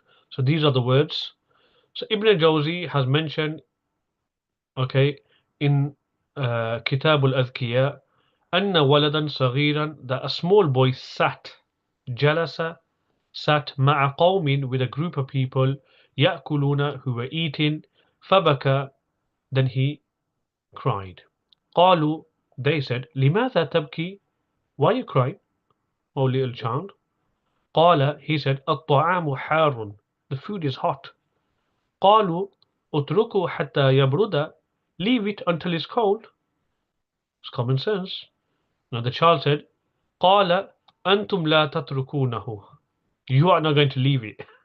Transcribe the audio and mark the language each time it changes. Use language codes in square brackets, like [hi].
[en] So these are the words. So Ibn Jawzi has mentioned, okay, in Kitab al-Adhkiya, أن ولدا صغيرا, that a small boy sat, jalasa, sat مع قوم, with a group of people, يأكلون, who were eating, فبكى, then he cried. [ar] قالوا, they said, لماذا تبكي? [en] Why you crying, O little child? قال, he said, الطعام حار, the food is hot. قالوا اتركوا حتى يبرد, leave it until it's cold. It's common sense. Now the child said, قال أنتم لا تتركونه, you are not going to leave it.